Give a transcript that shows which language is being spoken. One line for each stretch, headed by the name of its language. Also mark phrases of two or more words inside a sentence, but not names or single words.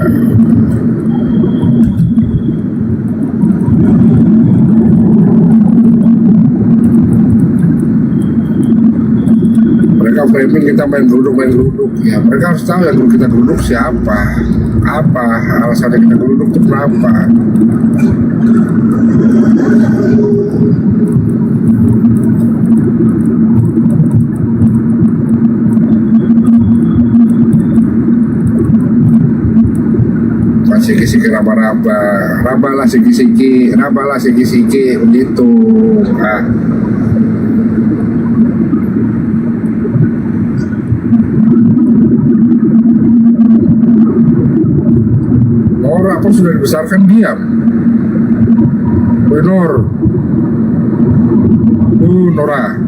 Indonesian: Mereka framing kita main geruduk ya, mereka harus tahu yang kita geruduk siapa, apa alasannya kita geruduk itu kenapa. Siki-siki raba-raba, rabalah siki-siki begitu. Nah. Nora pun sudah dibesarkan diam. Nor, Nora.